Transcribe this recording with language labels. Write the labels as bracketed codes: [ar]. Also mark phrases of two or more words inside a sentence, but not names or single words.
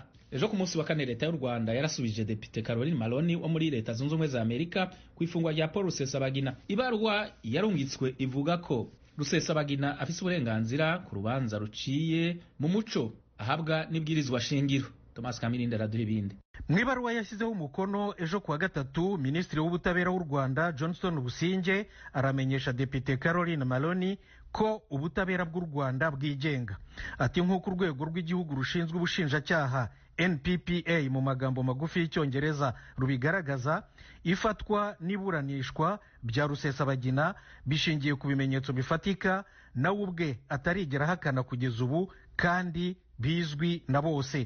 [rn] Ejo ku munsi wa kane leta y'u Rwanda yarasubije Depite Caroline Maloney wo muri leta zunze ubumwe za Amerika ku ifungwa rya Paul Rusesabagina. Ibarwa yarungitswe ivuga ko Rusesabagina afise uburenganzira ku rubanza ruciye mu muco ahabwa n'ibwirizwa shingiro. Thomas Kamirinde araduha ibindi. [rw] Mwibaruwa yashyizeho umukono ejo kuwa gatatu, Minisitiri w'Ubutabera w'u Rwanda Johnston Businge aramenyesha Depite Caroline Maloney ko ubutabera bw'u Rwanda bwigenga. Ati nk'uko urwego rw'igihugu rushinzwe ubushinjacyaha NPPA mu magambo magufi y'icyongereza rubigaragaza, ifatwa n'iburanishwa bya Rusesabagina bishingiye ku bimenyetso bifatika nawe ubwe atarigera ahakana kugeza ubu kandi bizwi na bose.